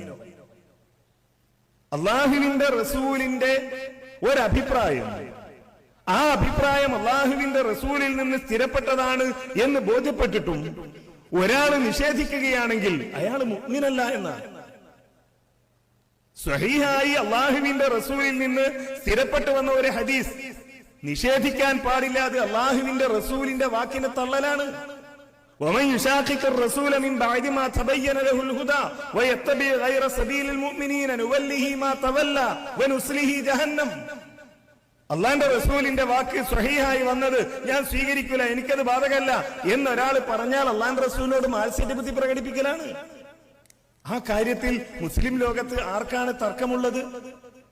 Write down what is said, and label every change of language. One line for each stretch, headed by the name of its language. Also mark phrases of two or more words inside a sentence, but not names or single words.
Malayalam: അല്ലാഹുവിന്റെ റസൂലിന്റെ ഒരഭിപ്രായം, ആ അഭിപ്രായം അല്ലാഹുവിന്റെ റസൂലിൽ നിന്ന് സ്ഥിരപ്പെട്ടതാണ് എന്ന് ബോധ്യപ്പെട്ടിട്ടും ഒരാൾ നിഷേധിക്കുകയാണെങ്കിൽ അയാൾ മുഅ്മിനല്ല എന്നാണ്. സ്വഹീഹായി അല്ലാഹുവിന്റെ റസൂലിൽ നിന്ന് സ്ഥിരപ്പെട്ടു വന്ന ഒരു ഹദീസ് നിഷേധിക്കാൻ പാടില്ല, അത് അല്ലാഹുവിന്റെ റസൂലിന്റെ വാക്കിനെ തള്ളലാണ്.
Arabic: ومن يشاقق الرسول من بعد ما تبين له الهدى ويتبع غير سبيل المؤمنين نوله ما تولى ونصله جهنم.
Malayalam: അള്ളാന്റെ റസൂലിന്റെ വാക്ക് സ്വഹീഹായി വന്നത് ഞാൻ സ്വീകരിക്കില്ല, എനിക്കത് ബാധകമല്ല എന്നൊരാൾ പറഞ്ഞാൽ അള്ളാന്റെ റസൂലിനോട് മാത്സര്യബുദ്ധി പ്രകടിപ്പിക്കലാണ്. ആ കാര്യത്തിൽ മുസ്ലിം ലോകത്ത് ആർക്കാണ് തർക്കമുള്ളത്?